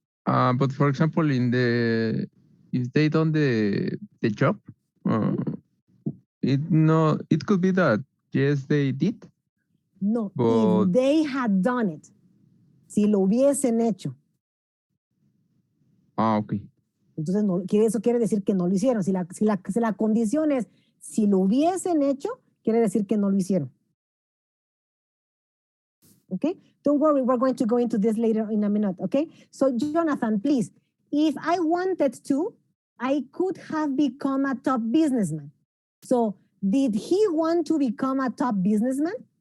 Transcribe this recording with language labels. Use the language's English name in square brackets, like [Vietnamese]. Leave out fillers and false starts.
[English] But for example, if they done the job, it could be that yes they did. No, but if they had done it, [Spanish] si lo hubiesen hecho. Ah, ok. Entonces, no, eso quiere decir que no lo hicieron. Si la condición es, si lo hubiesen hecho, quiere decir que no lo hicieron. [English] Okay? Don't worry, we're going to go into this later in a minute, okay? So, Jonathan, please, if I wanted to, I could have become a top businessman. So, did he want to become a top businessman?